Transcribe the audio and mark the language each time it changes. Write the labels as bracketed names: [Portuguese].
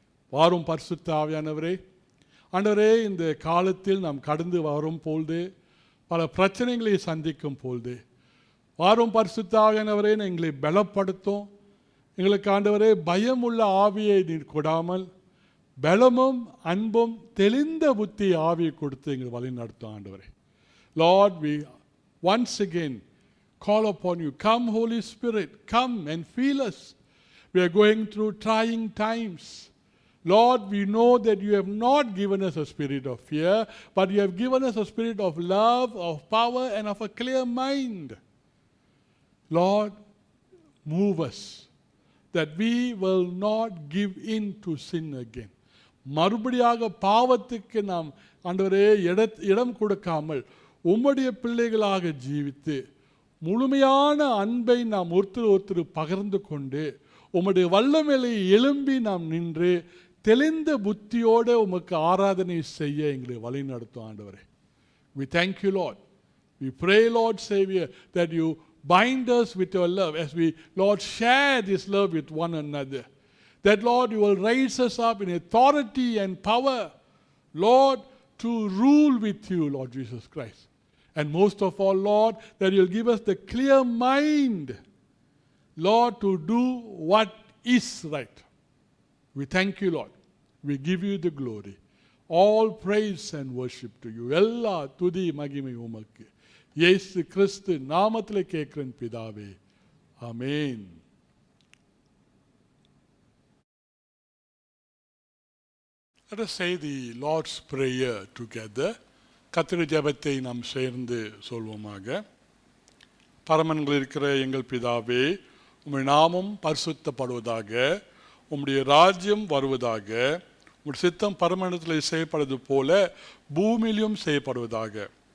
[Tamil] வாரும் பரிசுத்த ஆவியானவரே. ஆண்டவரே, இந்த காலத்தில் நாம் கடந்து வரும் பொழுது, பல பிரச்சனைகளை சந்திக்கும் பொழுது, வாரும் பரிசுத்த ஆவியானவரே, எங்களை பலப்படுத்தும். எங்களுக்கு ஆண்டவரே பயமுள்ள ஆவியை நீர் கொடாமல் பலமும் அன்பும் தெளிந்த புத்தி ஆவியை கொடுத்து எங்களை வழி நடத்தும் ஆண்டவரே. [English] Lord, we once again call upon you. Come, Holy Spirit, come and fill us. We are going through trying times. Lord, we know that you have not given us a spirit of fear, but you have given us a spirit of love, of power, and of a clear mind. Lord, move us that we will not give in to sin again. [Tamil] மறுபடியாக பாவத்துக்கு நாம் ஆண்டவரே இடம் கொடுக்காமல் உம்முடைய பிள்ளைகளாக ஜீவித்து முழுமையான அன்பை நாம் ஒருத்தர் பகிர்ந்து கொண்டு உம்முடைய வல்லமையை எழும்பி நாம் நின்று தெளிந்த புத்தியோடு உமக்கு ஆராதனை செய்ய எங்களை வழி நடத்தும் ஆண்டவரே. [English] We thank you, Lord. We pray, Lord Savior, that you bind us with your love as we, Lord, share this love with one another. That, Lord, you will raise us up in authority and power, Lord, to rule with you, Lord Jesus Christ. And most of all, Lord, that you'll give us the clear mind, Lord, to do what is right. We thank you, Lord. We give you the glory. All praise and worship to you. [Tamil] எல்லா துதி மகிமை உமக்கு இயேசு கிறிஸ்து நாமத்திலே கேட்கிறேன் பிதாவே. ஆமென். [English] Let us say the Lord's Prayer together. [Tamil] கர்த்தருடைய ஜெபத்தை நாம் சேர்ந்து சொல்வோமாக. பரமன்கள் இருக்கிற எங்கள் பிதாவே, உம்முடைய நாமம் பரிசுத்தப்படுவதாக, உம்முடைய ராஜ்யம் வருவதாக, உம்முடைய சித்தம் பரமண்டலத்தில் செய்யப்படுவது போல பூமியிலும் செய்யப்படுவதாக.